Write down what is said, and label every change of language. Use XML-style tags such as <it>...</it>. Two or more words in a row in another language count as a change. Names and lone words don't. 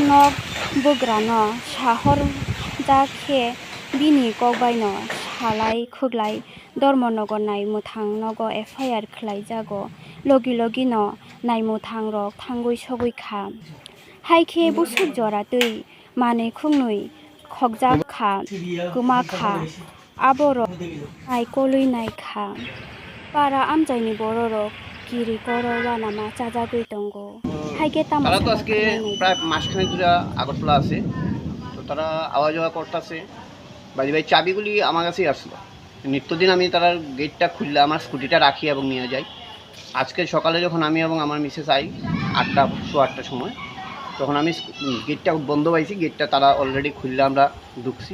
<trp>nog bugrano shahor jakhe bini kokbaino salai khuglai dormonogo naimutang nogo FIR khlai jago logi no naimutang rok thangui sogui kha haike busuk jora tui mane khungnui khogjak kha kuma kha aboro naikolui naikha para amjaini bororok kiri koro banama chajagui tongo haike</trp> <bn>তারা তো আজকে প্রায় মাসখানেক ধরে আগরতলা আছে, তো তারা আওয়া যাওয়া করতেছে। ভাই চাবিগুলি আমার কাছেই আসলো। নিত্যদিন আমি তার গেটটা খুললে আমার স্কুটিটা রাখি এবং নিয়ে যাই। আজকে সকালে যখন আমি এবং আমার মিসেস আই 8টার সময়, তখন আমি গেটটা বন্ধ পাইছি, গেটটা তারা অলরেডি খুললে আমরা ঢুকছি।</bn>